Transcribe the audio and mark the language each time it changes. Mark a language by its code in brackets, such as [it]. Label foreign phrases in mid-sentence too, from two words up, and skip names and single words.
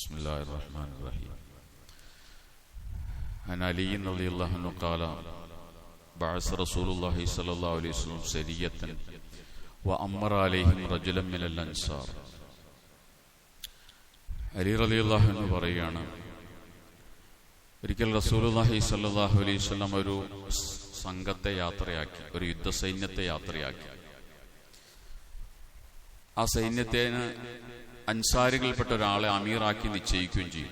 [ar] الله الرحمن الرحيم. عن علي رضي الله عنه قال بعث رسول الله صلى الله عليه وسلم سرية وأمر عليهم رجلا من الأنصار. [ml] അലി [ar] رضي الله عنه [ml] പറയുകയാണ്, ഒരിക്കൽ [ar] رسول الله صلى الله عليه وسلم [ml] ഒരു സംഘത്തെ യാത്രയാക്കി, ഒരു യുദ്ധസൈന്യത്തെ യാത്രയാക്കി. ആ സൈന്യത്തിന് അൻസാരികൾപ്പെട്ട ഒരാളെ അമീറാക്കി നിശ്ചയിക്കുകയും ചെയ്തു.